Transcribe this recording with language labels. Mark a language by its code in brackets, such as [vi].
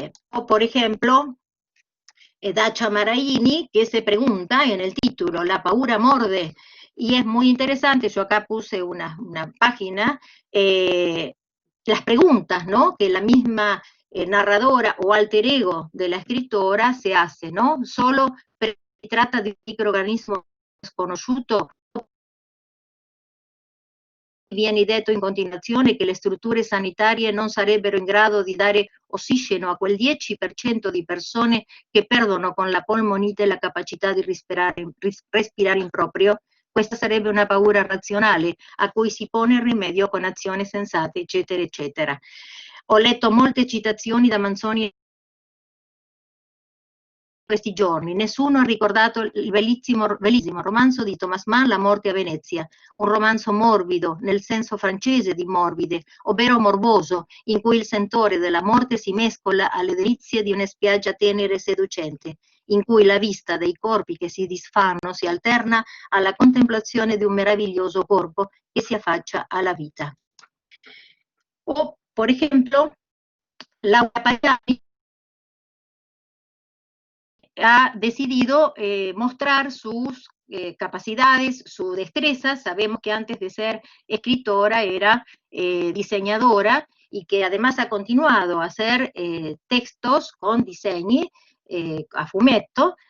[es] O por ejemplo, Dacia Maraini, que se pregunta en el título, La paura morde, y es muy interesante, yo acá puse una página, las preguntas, ¿no?, que la misma narradora o alter ego de la escritora se hace, ¿no? [it] Solo si trata di un microorganismo sconosciuto, viene detto in continuazione che le strutture sanitarie non sarebbero in grado di dare ossigeno a quel 10% di persone che perdono con la polmonite la capacità di respirare in proprio. Questa sarebbe una paura razionale a cui si pone rimedio con azioni sensate, eccetera, eccetera. Ho letto molte citazioni da Manzoni questi giorni. Nessuno ha ricordato il bellissimo romanzo di Thomas Mann, La morte a Venezia, un romanzo morbido, nel senso francese di morbide, ovvero morboso, in cui il sentore della morte si mescola alle delizie di una spiaggia tenera e seducente, in cui la vista dei corpi che si disfanno si alterna alla contemplazione di un meraviglioso corpo che si affaccia alla vita. [es] O, por ejemplo, Laura Pagani ha decidido mostrar sus capacidades, su destreza. Sabemos que antes de ser escritora era diseñadora y que además ha continuado a hacer textos con [it] disegni a fumetto.